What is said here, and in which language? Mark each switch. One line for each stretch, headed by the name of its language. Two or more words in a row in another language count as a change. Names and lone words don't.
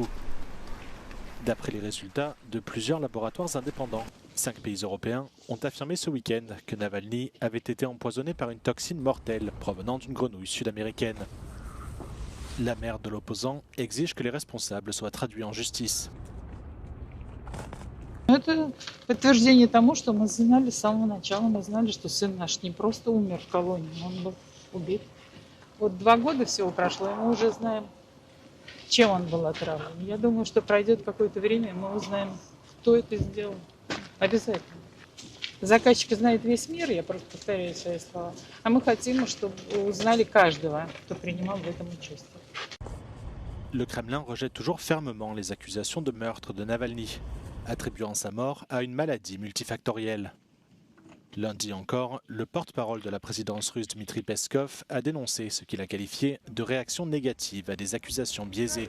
French: D'après les résultats de plusieurs laboratoires indépendants, 5 pays européens ont affirmé ce week-end que Navalny avait été empoisonné par une toxine mortelle provenant d'une grenouille sud-américaine. La mère de l'opposant exige que les responsables soient traduits en justice.
Russian: Это подтверждение тому, что мы знали с самого начала. Мы знали, что сын наш не просто умер в колонии, он был убит. Вот 2 года всего прошло, и мы уже знаем, чем он был отравлен. Я думаю, что пройдет какое-то время, и мы узнаем, кто это сделал. Обязательно. Заказчик знает весь мир, я просто повторяю свои слова. А мы хотим, чтобы узнали каждого, кто принимал в этом участие.
French: Le Kremlin rejette toujours fermement les accusations de meurtre de Navalny, attribuant sa mort à une maladie multifactorielle. Lundi encore, le porte-parole de la présidence russe Dmitry Peskov a dénoncé ce qu'il a qualifié de réaction négative à des accusations biaisées.